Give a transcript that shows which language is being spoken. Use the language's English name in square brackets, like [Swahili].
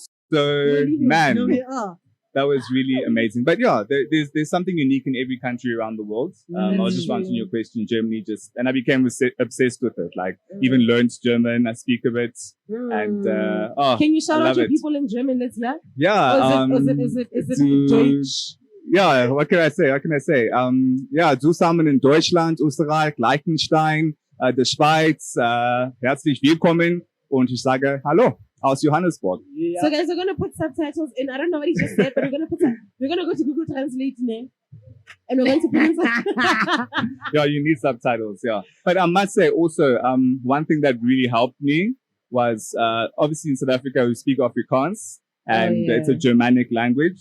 [English] So, man, that was really amazing. But yeah, there's something unique in every country around the world. I was just answering your question, Germany, and I became obsessed with it. Like, even learned German, I speak a bit. And can you shout out your people in German? Let's hear. Yeah. Is it Deutsch? yeah, what can I say? [German] Ja, zusammen in Deutschland, Österreich, Liechtenstein, der Schweiz, herzlich willkommen und ich sage Hallo aus Johannesburg. [English] Yeah. So guys, we're gonna put subtitles in. I don't know what he just said, but we're gonna go to Google Translate now. And we're going to put Yeah, you need subtitles, yeah. But I must say also, one thing that really helped me was, obviously in South Africa we speak Afrikaans and it's a Germanic language.